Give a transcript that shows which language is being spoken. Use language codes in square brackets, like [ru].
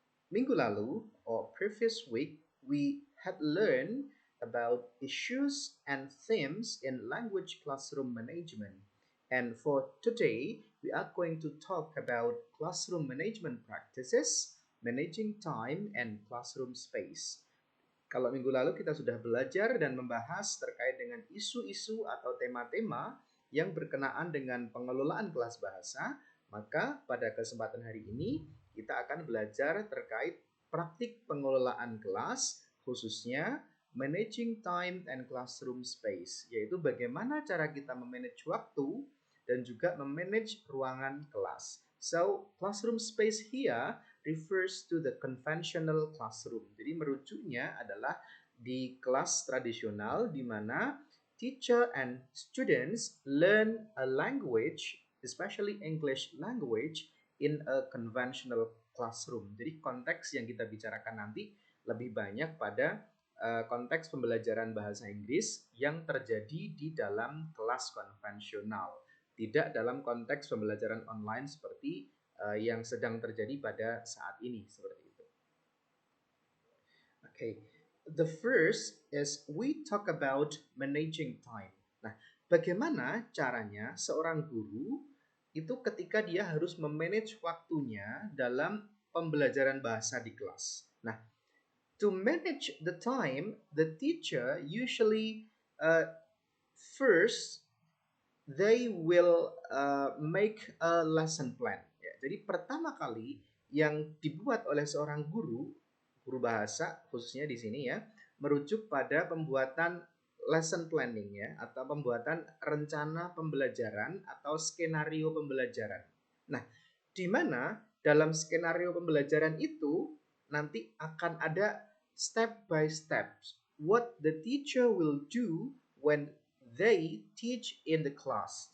[id] Minggu lalu, [en] or previous week, we had learned about issues and themes in language classroom management. And for today, we are going to talk about classroom management practices, managing time, and classroom space. [id] Kalau minggu lalu kita sudah belajar dan membahas terkait dengan isu-isu atau tema-tema yang berkenaan dengan pengelolaan kelas bahasa, maka pada kesempatan hari ini kita akan belajar terkait praktik pengelolaan kelas, khususnya [en] managing time and classroom space, [id] yaitu bagaimana cara kita memanage waktu dan juga memanage ruangan kelas. [en] So, classroom space here refers to the conventional classroom. [id] Jadi merujuknya adalah di kelas tradisional di mana [en] teacher and students learn a language, especially English language, in a conventional classroom. [id] Jadi konteks yang kita bicarakan nanti lebih banyak pada konteks pembelajaran bahasa Inggris yang terjadi di dalam kelas konvensional, tidak dalam konteks pembelajaran online seperti yang sedang terjadi pada saat ini seperti itu. [en] Okay, the first is we talk about managing time. [id] Nah, bagaimana caranya seorang guru itu ketika dia harus memanage waktunya dalam pembelajaran bahasa di kelas. [en] Nah, to manage the time, the teacher usually first they will make a lesson plan. [id] Ya, jadi pertama kali yang dibuat oleh seorang guru bahasa khususnya di sini ya, merujuk pada pembuatan lesson planning ya, atau pembuatan rencana pembelajaran atau skenario pembelajaran. Nah, di mana dalam skenario pembelajaran itu nanti akan ada [en] step by step what the teacher will do when they teach in the class.